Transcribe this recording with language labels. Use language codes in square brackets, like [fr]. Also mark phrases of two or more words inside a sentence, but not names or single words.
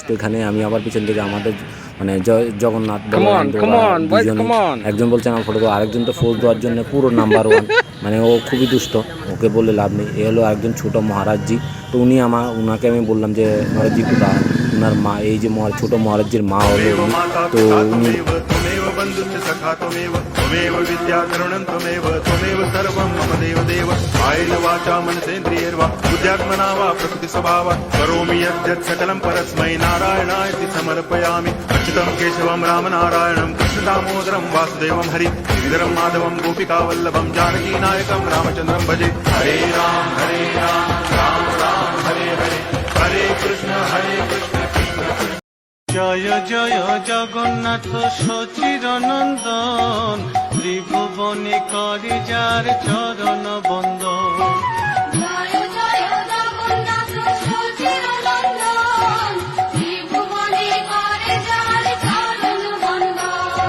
[bn] তো এখানে আমি আবার পিছন থেকে আমাদের মানে জগন্নাথ একজন বলছে আমার ফটো, আরেকজন তো ফোজ দেওয়ার জন্য পুরো নাম্বার 1, মানে ও খুবই দুষ্ট, ওকে বললে লাভ নেই। এ হলো একজন ছোটো মহারাজজি। তো উনাকে আমি বললাম যে মহারাজজি কোথা, ওনার মা, এই যে ছোটো মহারাজজির মা হলো উনি। তো উনি [sa] त्वमेव विद्या करुणं त्वमेव सर्वं मम देव कायेन वाचा मनसेन्द्रियैर्वा बुद्ध्यात्मना वा प्रकृतिस्वभावा करोमि यद्यत् सकलं परस्मै नारायणायति समर्पयामि। अच्युतं केशवं रामनारायणं कृष्णदामोदरं वासुदेवं हरि श्रीधरं माधवं गोपिकावल्लभं जानकीनायकं रामचन्द्रं भजे। हरे राम राम राम हरे हरे, हरे कृष्ण [bn] জয় জয় জগন্নাথ সচির নন্দন, ত্রিভুবনে করে যার চরণ বন্দন। জয় জয় জগন্নাথ সচির নন্দন, ত্রিভুবনে করে যার চরণ বন্দন।